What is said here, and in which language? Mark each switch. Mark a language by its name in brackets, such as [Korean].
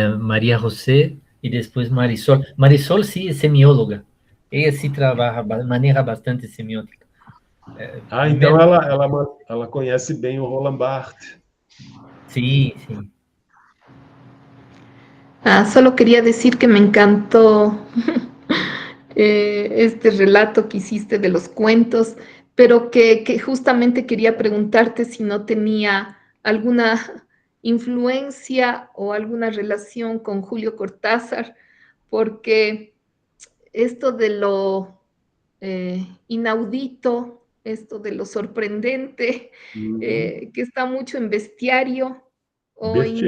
[Spanish] María José y después Marisol. Marisol sí es semióloga. Ella sí trabaja, maneja bastante semiótica. [Portuguese] Então [Spanish] Primero, [Portuguese] ela conhece bem o Roland Barthes. [Spanish] sí, sí. Solo quería decir que me encantó este relato que hiciste de los cuentos, pero que justamente quería preguntarte si no tenía alguna influencia o alguna relación con Julio Cortázar, porque esto de lo inaudito, esto de lo sorprendente, que está mucho en Bestiario o en